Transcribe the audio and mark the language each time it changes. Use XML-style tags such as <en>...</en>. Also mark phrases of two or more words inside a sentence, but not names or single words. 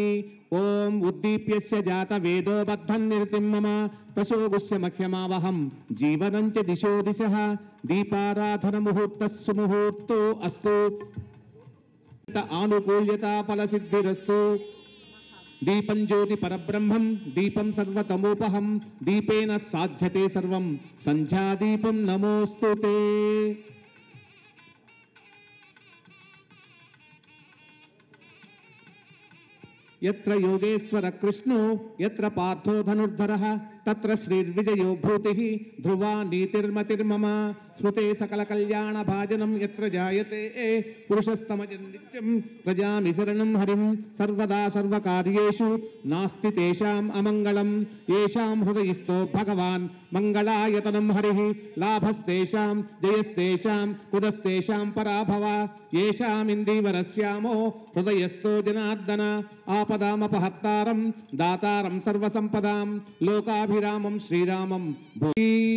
<sa>ఓం ఉద్దీప్యస్య జాత వేదో బద్ధం నిర్తిం మమ తశోగుస్య మహ్యమావహం జీవనం చ దిశో దిశః దీపారాధన ముహూర్తస్సు ముహూర్తో అస్తు ఆనుకూల్యత ఫలసిద్ధిరస్తు. దీపం జ్యోతి పరబ్రహ్మం దీపం సర్వతమోపహం దీపేన సాధ్యతే సర్వం సంధ్యాదీపం నమోస్తుతే. यत्र योगेश्वर कृष्णो यत्र पार्थो धनुर्धरः तत्र श्रीर्विजयो भूतिः ध्रुवा नीतिर्मतिर्मम स्मृते सकल कल्याण भाजनं यत्र जायते पुरुषस्तमजं नित्यं प्रजामि शरणं हरिं सर्वदा सर्वकार्येषु नास्ति तेषाम् अमङ्गलं येषां हृदयस्थो भगवान् मङ्गलायतनं हरिः लाभस्तेषां जयस्तेषां कुदस्तेषां पराभव येषामिन्दीवरस्यामो हृदयस्थो जनार्दन आपदामपहत्तारं दातारं सर्वसम्पदां लोकाभिरामं श्रीरामं भूमि.</sa>